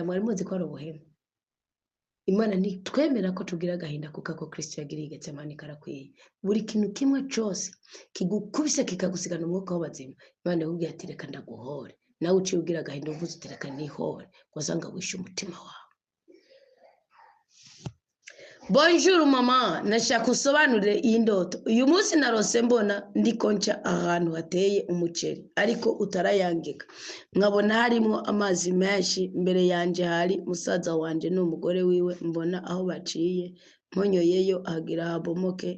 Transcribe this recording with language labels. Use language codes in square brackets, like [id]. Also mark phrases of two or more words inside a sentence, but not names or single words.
[rw] Mwari muzi ko ari ubuhemu? Imana ntitwemera ko tugira agahinda kuko ako Kristo yagiriye Getsemani karakwiye. Buri kintu kimwe cyose kigukubise kikagusigana umwuka w'abazima, Imana yakubwiye ati reka ndaguhore. Nawe uciye ugira agahinda uvuze uti reka nihore, wazanga wishe umutima wawe. [rn] Bonjour mama, nashaka usobanurire iyi ndoto. Uyu munsi narose mbona ndiko nca ahantu hateye umuceri ariko utarayangika, nkabona harimo amazi menshi. Mbere yanje hari musaza wanje n'umugore wiwe, mbona aho baciye mponyoyeyo hagira habomoke.